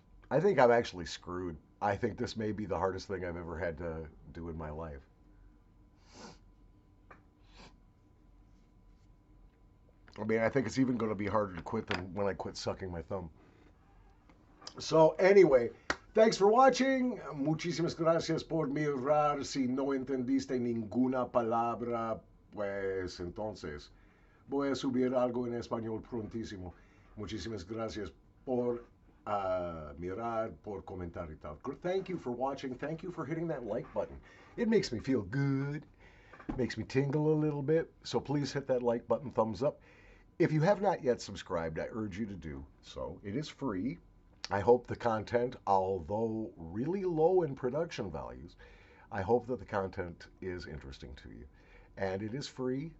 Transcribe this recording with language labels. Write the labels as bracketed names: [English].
[English] I think I'm actually screwed. I think this may be the hardest thing I've ever had to do in my life. I mean, I think it's even going to be harder to quit than when I quit sucking my thumb. So, anyway, thanks for watching. [Spanish] Muchísimas gracias por mirar. Si no entendiste ninguna palabra, pues entonces voy a subir algo en español prontísimo. Muchísimas gracias por mirar, por comentar y tal. [English] Thank you for watching. Thank you for hitting that like button. It makes me feel good. Makes me tingle a little bit. So please hit that like button, thumbs up. If you have not yet subscribed, I urge you to do so. It is free. I hope the content, although really low in production values, I hope that the content is interesting to you. And it is free.